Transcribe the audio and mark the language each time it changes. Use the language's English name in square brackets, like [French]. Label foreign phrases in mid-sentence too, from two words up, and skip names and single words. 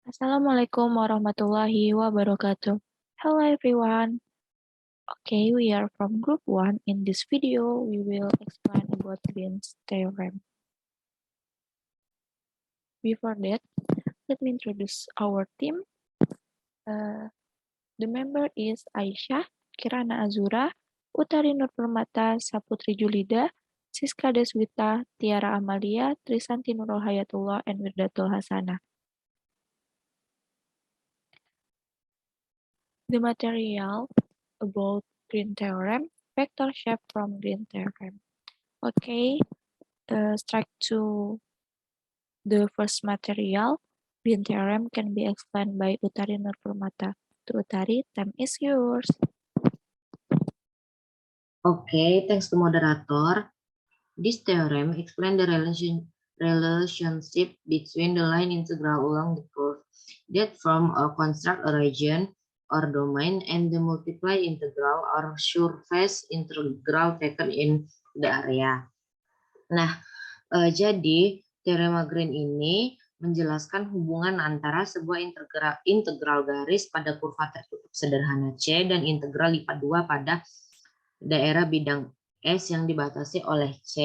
[Arabic] السلام عليكم ورحمة الله وبركاته. [English] Hello everyone. Okay, we are from group 1. In this video, we will explain about Green's theorem. Before that, let me introduce our team. The member is Aisyah, Kirana Azura, Utari Nur Permata, Saputri Julida, Siska Deswita, Tiara Amalia, Trisanti Nurul Hayatullah, and Wirdatul Hasanah. The material about Green theorem, vector shape from Green theorem. Okay, strike to the first material. Green theorem can be explained by Utari Nur Permata. To Utari, time is yours. Okay, thanks to moderator. This theorem explains the relationship between the line integral along the curve that form or construct a region or domain and the multiply integral or surface integral taken in the area. [Indonesian] Nah, jadi teorema Green ini menjelaskan hubungan antara sebuah integral garis pada kurva tertutup sederhana C dan integral lipat 2 pada daerah bidang S yang dibatasi oleh C.